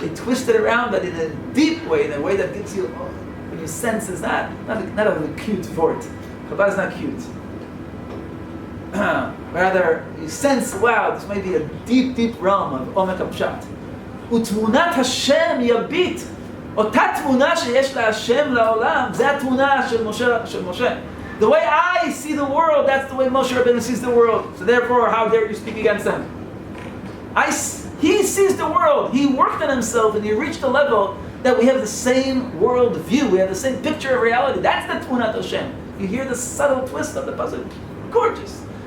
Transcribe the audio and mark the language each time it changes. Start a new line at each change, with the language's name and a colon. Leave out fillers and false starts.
English: They twist it around, but in a deep way, in a way that gives you, when you sense is not a cute fort. Chabad is not cute. Rather, you sense, wow, this may be a deep, deep realm of Omek HaPshat. Utmunat Hashem yabit.
Hebrew: אותה תמונה שיש להשם לעולם, זה התמונה של משה.
English: The way I see the world, that's the way Moshe Rabbeinu sees the world. So therefore, how dare you speak against him? He sees the world. He worked on himself and he reached a level that we have the same world view. We have the same picture of reality. That's the Tmunat Hashem. You hear the subtle twist of the puzzle. Gorgeous.